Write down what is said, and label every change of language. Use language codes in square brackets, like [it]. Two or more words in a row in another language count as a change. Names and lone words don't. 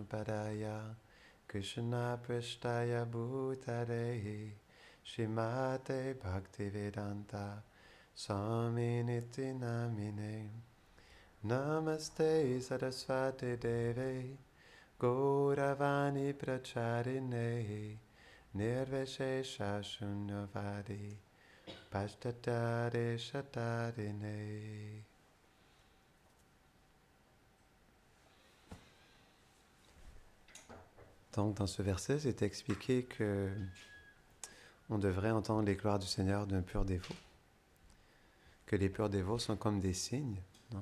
[sa] Padaya Krishna Prashtaya Bhutare Shrimate Bhaktivedanta Swami Niti Namine Namaste Saraswati Deve Gauravani Pracharine Nirvishesha Shunyavadi Pashtatare Shatarine. [fr] Donc, dans ce verset, c'est expliqué que on devrait entendre les gloires du Seigneur d'un pur dévot, que les purs dévots sont comme des cygnes, non?